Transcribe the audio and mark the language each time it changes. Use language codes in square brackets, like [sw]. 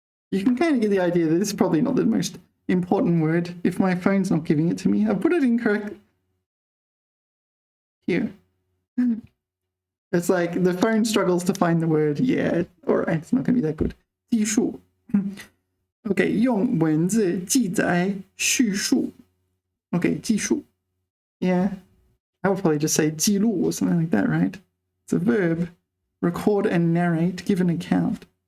[en] You can kind of get the idea that this is probably not the most important word if my phone's not giving it to me. I've put it incorrect here. It's like the phone struggles to find the word. Yeah, all right, it's not going to be that good. [zh] 记述. Okay, 用文字记载叙述. Okay, 记述. [en] Yeah, I would probably just say 记录 or something like that, right? It's a verb. Record and narrate, give an account.